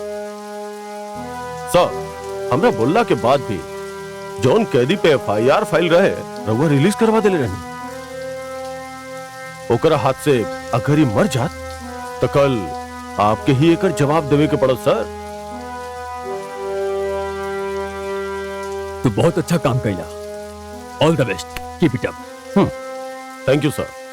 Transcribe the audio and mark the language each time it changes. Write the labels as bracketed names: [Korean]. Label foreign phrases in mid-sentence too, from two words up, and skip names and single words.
[Bhojpuri] सर, हमरा बोलला के बाद भी जौन कैदी पे FIR फाइल रहे रउआ रिलीज करवा देले रहनी। ओकरा हाथ से अगर ही मर जात तो कल आपके ही एक जवाब देवे के पड़ो सर। तू बहुत अच्छा काम कैला। [English] all the best, keep it up. thank you sir.